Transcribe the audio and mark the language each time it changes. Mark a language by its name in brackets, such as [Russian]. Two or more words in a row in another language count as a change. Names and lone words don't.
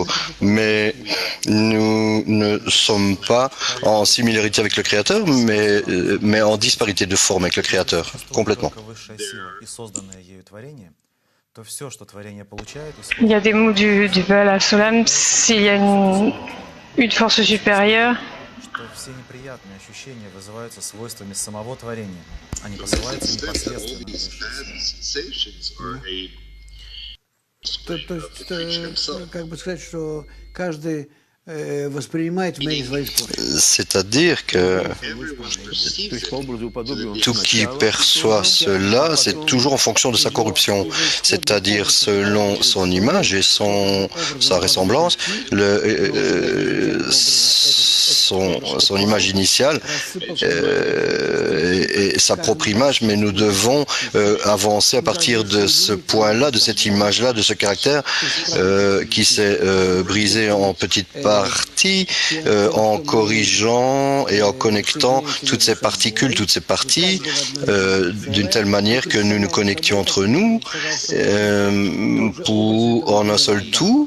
[French] Mais nous ne sommes pas en similarité avec le Créateur, mais en disparité de forme avec le Créateur, complètement. Il y a des mots du Baal HaSulam, s'il y a une force supérieure, [Russian] Что все неприятные ощущения вызываются свойствами самого творения, а не посылаются непосредственно высшей силой. То есть, как бы сказать, что каждый воспринимает в мере своих способов. [French] C'est-à-dire que [Russian] То есть по образу и подобию он [French] tout qui [Russian] сначала [French] perçoit cela, c'est toujours en fonction de sa corruption, c'est-à-dire selon son image et sa ressemblance, son image initiale et sa propre image, mais nous devons avancer à partir de ce point-là, de cette image-là, de ce caractère qui s'est brisé en petites parties, en corrigeant et en connectant toutes ces particules, toutes ces parties, d'une telle manière que nous nous connections entre nous en un seul tout.